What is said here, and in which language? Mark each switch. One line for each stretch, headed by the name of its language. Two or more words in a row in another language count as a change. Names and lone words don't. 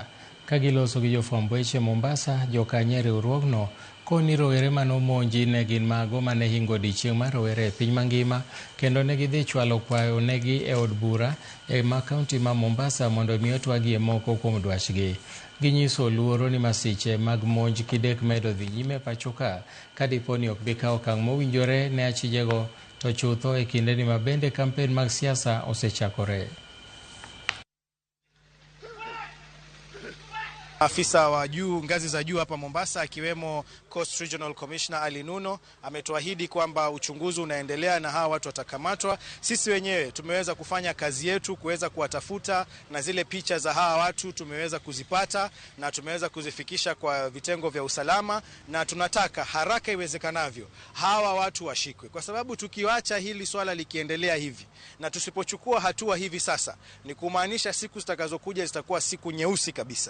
Luo (Kenya and Tanzania): Ka giloso gi jofwamb weche Mombasa, jokanyo e riwruogno koni rowere manomonji ne gin mago mane hingo odiechieng' mar rowere e piny mangima kendo ne gidhi chwalo kwayo negi e od bura e ma kaunti ma Mombasa mondo omi otwagie moko kuom dwachgi. Ginyiso luoro ni masiche mag monj kidek medo dhi nyime pachoka ka dipo ni ok bikaw okang' mowinjore ne achijego to chutho e kinde ni mabende kampen mag siasa osechakore.
Swahili: Afisa wa juu ngazi za juu hapa Mombasa akiwemo
English: Coast Regional Commissioner
Swahili: Ali Nuno ametuahidi kwamba uchunguzi unaendelea na hawa watu watakamatwa. Sisi wenyewe tumeweza kufanya kazi yetu kuweza kuwatafuta na zile picha za hawa watu tumeweza kuzipata na tumeweza kuzifikisha kwa vitengo vya usalama, na tunataka haraka iwezekanavyo hawa watu washikwe, kwa sababu tukiwacha hili swala likiendelea hivi na tusipochukua hatua hivi sasa ni kumaanisha siku zitakazokuja zitakuwa siku nyeusi kabisa.